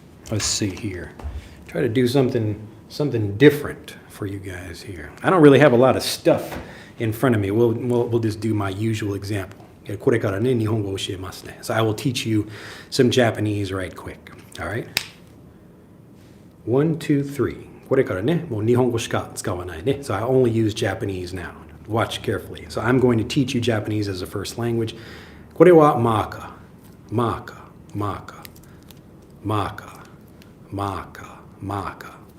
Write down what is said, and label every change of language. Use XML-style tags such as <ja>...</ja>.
<en>Let's see here. Try to do something different for you guys here. I don't really have a lot of stuff in front of me. We'll just do my usual example. So I will teach you some Japanese right quick. All right? 1, 2, 3.</en> <ja>これからね、もう日本語しか使わないね.</ja> <en>So I only use Japanese now. Watch carefully. So I'm going to teach you Japanese as a first language.</en> <ja>これはマーカー、マーカー、マーカー、マーカー、マーカー、マーカー。</ja>